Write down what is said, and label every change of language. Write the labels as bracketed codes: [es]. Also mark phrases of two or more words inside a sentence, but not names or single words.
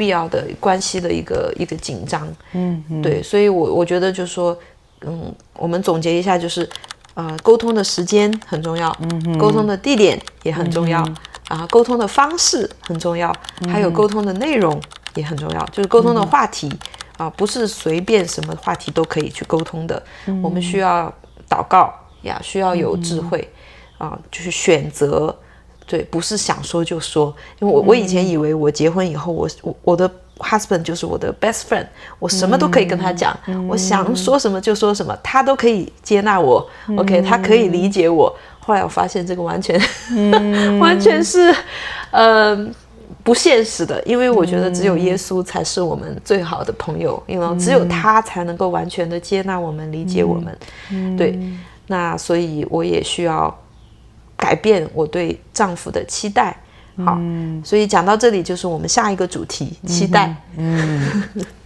[zh] 要的關係的一個緊張，對，所以我覺得就是說，我們總結一下，就是溝通的時間很重要，溝通的地點也很重要，溝通的方式很重要，還有溝通的內容也很重要，就是溝通的話題不是隨便什麼話題都可以去溝通的，我們需要禱告呀，需要有智慧就是選擇。對，不是想說就說，因為我以前以為我結婚以後，我的 husband 就是我的 [en] best friend， [zh] 我什麼都可以跟他講，我想說什麼就說什麼，他都可以接納我 ，OK，他可以理解我。後來我發現這個完全是不現實的，因為我覺得只有耶穌才是我們最好的朋友，因為只有他才能夠完全的接納我們、理解我們。對，那所以我也需要改變我對丈夫的期待，好，所以講到這裡就是我們下一個主題，期待。